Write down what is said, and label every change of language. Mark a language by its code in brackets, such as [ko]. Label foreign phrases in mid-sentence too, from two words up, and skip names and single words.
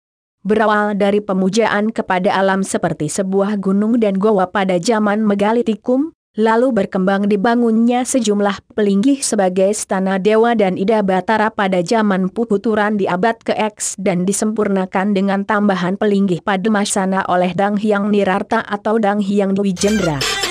[id] Berawal dari pemujaan kepada alam seperti sebuah gunung dan goa pada zaman Megalitikum, lalu berkembang dibangunnya sejumlah pelinggih sebagai stana dewa dan Ida Batara pada zaman Mpu Kuturan di abad ke-X dan disempurnakan dengan tambahan pelinggih Pademasana oleh Dang Hyang Nirarta atau Dang Hyang Dwijendra.